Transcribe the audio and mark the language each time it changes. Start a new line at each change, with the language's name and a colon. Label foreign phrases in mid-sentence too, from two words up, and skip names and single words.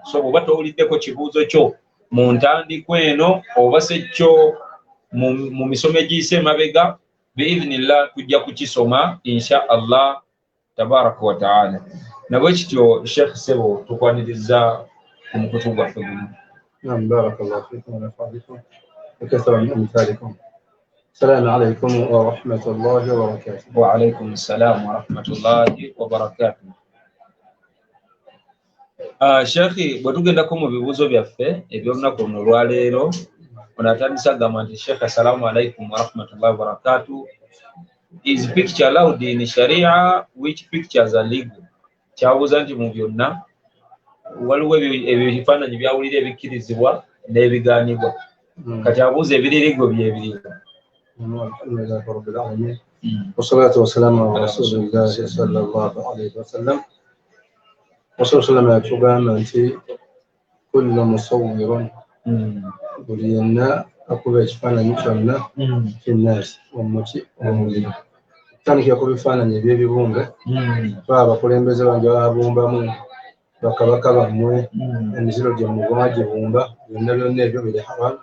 Ganda: So bw'oba towuliddeko kibuuzo kyo mu ntandikwa eno oba se kyo mu misomo egiyise emabega biidhnillah tujja kukisoma
Arabic: إن شاء الله تبارك وتعالى.
Ganda: Nabwe kityo Sheikh Sebo tukwaniriza ku mukutu gwaffe guno.
Arabic: بارك الله فيكم ونفع بكم وكثر من أمثالكم. السلام عليكم ورحمة الله وبركاته. وعليكم السلام ورحمة الله وبركاته.
Ganda: Sheikh bwe tugendako mu bibuuzo byaffe eby'olunaku luno olwaleero ono atandise agamba nti Sheikh
Arabic: السلام عليكم ورحمة الله وبركاته.
English: Is picture allowed in Sharia? Which pictures are legal?
Ganda: Kyabuuza nti mu byonna waliwo ebifaananyi byawulira ebikkirizibwa n'ebigaanibwa. Kati abuuza ebiririgo byebirigo.
Arabic: الحمد لله رب العالمين والصلاة والسلام على رسول الله صلى الله عليه وسلم.
Ganda: Rasulullah yatugamba nti
Arabic: كل مصور
Ganda: buli yenna akuba ekifaananyi kyonna kinnaasi omuti omuliro. Tutandikira ku bifaananyi eby'ebibumbe baba abakulembeze bangi babumbamu bakabaka bammwe emiziro gyammwe mwagibumba byonna byonna ebyo biri haramu.